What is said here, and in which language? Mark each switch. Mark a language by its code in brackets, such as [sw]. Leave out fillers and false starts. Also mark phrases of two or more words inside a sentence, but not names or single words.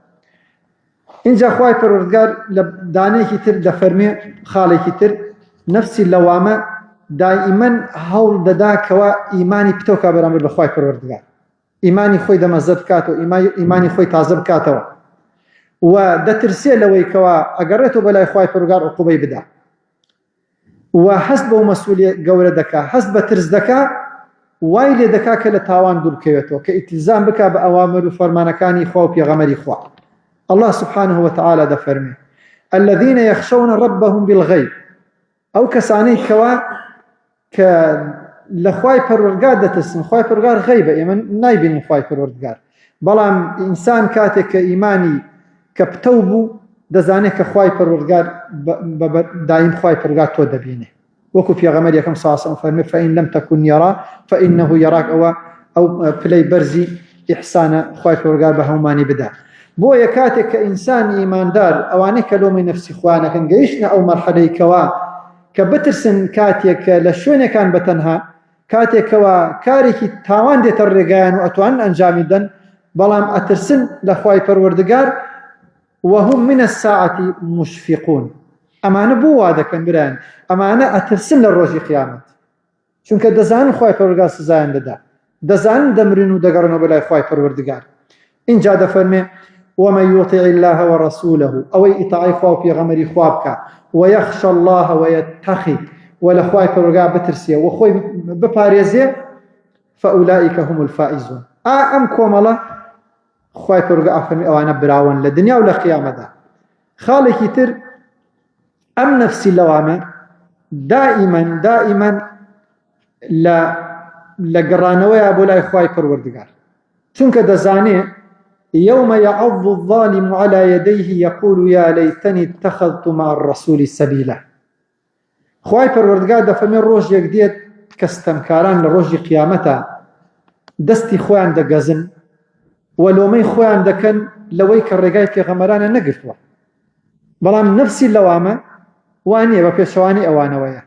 [ckb] اینجا خوای پەروەردگار لە دانەیەکی تر دەفەرمێ خاڵێکی تر نەفسی لەوامە دائیمەن هەوڵ دەدا کەوا ئیمانی پتۆکا بەرامبەر بە خوای پەروەردگار، ئیمانی خۆی دەمەزە بکاتەوە، ئیمانی خۆی تازە بکاتەوە و دەترسێ لەوەی کەوا ئەگەڕێتەوە بەلای خوای پەروەردگار عوقوبەی بدا و هەست بەو مەسئولیەت گەورە دەکا، هەست بە ترس دەکا، وای لێ دەکا کە لە تاوان دوور بکەوێتەوە کە ئیلتیزام بکا بە ئەوامر و فەرمانەکانی خوا و پێغەمبەری خوا. [ar] الله سبحانه وتعالى [ckb] دەفەرمێ [ar] الذين يخشون ربهم بالغيب [ckb] ئەو کەسانەی کەوا کە لە خوای پەروەردگار دەترسن. خوای پەروەردگار غەیبە، ئێمە نایبینین خوای پەروەردگار، بەڵام ئینسان کاتێک کە ئیمانی کە پتە بوو دەزانێت کە خوای پەروەردگار دایم خوای پەروەردگار تۆ دەبینێ. وەکو پێغەمبەر یەکەم ساسەم فەرمێ [ar] فإن لم تكن يرى فإنه يراك [ckb] ئەو پلەی بەرزی ئیحسانە خوای پەروەردگار بە هەمومانی بدا. بۆیە کاتێک کە ئینسانی ئیماندار ئەوانەی کە لۆمەی نەفسی خوانەکەن گەیشتنە ئەو مەرحەلەی کەوا کە بترسن کاتێک کە لە شوێنێکان بەتەنها کاتێکەوە کارێکی تاوان دێتە ڕێگایان و ئەتوانن ئەنجامی دەن، بەڵام ئەترسن لە خوای پەروەردگار [ar] وهم من الساعة مشفقون. [ckb] ئەمانە بۆ وا دەکەن برایان؟ ئەمانە ئەترسن لە ڕۆژی قیامەت، چونکە دەزانن خوای پەروەردگار سزایان دەدا، دەزانن دەمرن و دەگەڕنەوە بەلای خوای پەروەردگار. اینجا دەفەرمێ [ar] ومن يطع الله ورسوله [ckb] ئەوەی ئیتاعی خوا و پێغەمبەری خوا بکە [ar] ويخشى الله ويتقي ولا [ckb] خوای پەروەردگار بترسێ و خۆی بپارێزێ [ar] فأولئك هم الفائزون. [ckb] ئەم کۆمەڵە خوای پەروەردگار ئەفەرمێ ئەوانە براون لە دنیا و لە قیامەتدا. خاڵێکی تر ئەم نەفسی لەوامە دائیمەن لە گەڕانەوەیە بۆ لای خوای پەروەردگار، چونکە دەزانێ [ar] يوم يعض الظالم على يديه يقول يا ليتني اتخذت مع الرسول سبيلا. [ckb] خوای پەروەردگار دەفەرمێ ڕۆژێک دێت کە ستەمکاران لە ڕۆژی قیامەتە دەستی خۆیان دەگەزن و لۆمەی خۆیان دەکەن لەوەی کە ڕێگای پێغەمبەرانە نەگرتووە، بەڵام نەفسی لەوامە وانیە بە پێشەوانی ئەوانەوەیە.